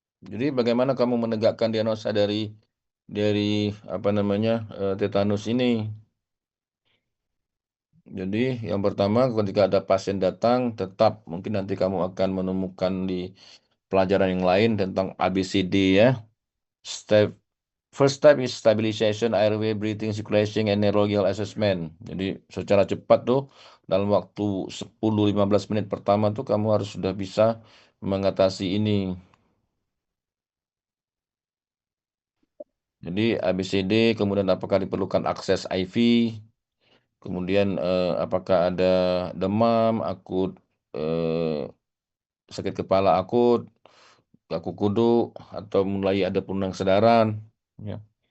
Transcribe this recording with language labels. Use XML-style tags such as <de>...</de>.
<id>Jadi bagaimana kamu menegakkan diagnosa dari apa namanya tetanus ini? Jadi yang pertama ketika ada pasien datang tetap mungkin nanti kamu akan menemukan di pelajaran yang lain tentang ABCD ya.</id> <en>First step is stabilization, airway, breathing, circulation, and neurological assessment.</en> <id>Jadi secara cepat tuh dalam waktu 10-15 menit pertama tuh kamu harus sudah bisa mengatasi ini. Jadi ABCD, kemudian apakah diperlukan akses IV, kemudian apakah ada demam akut, sakit kepala akut, kaku kuduk, atau mulai ada penurunan kesadaran. Ya.</id>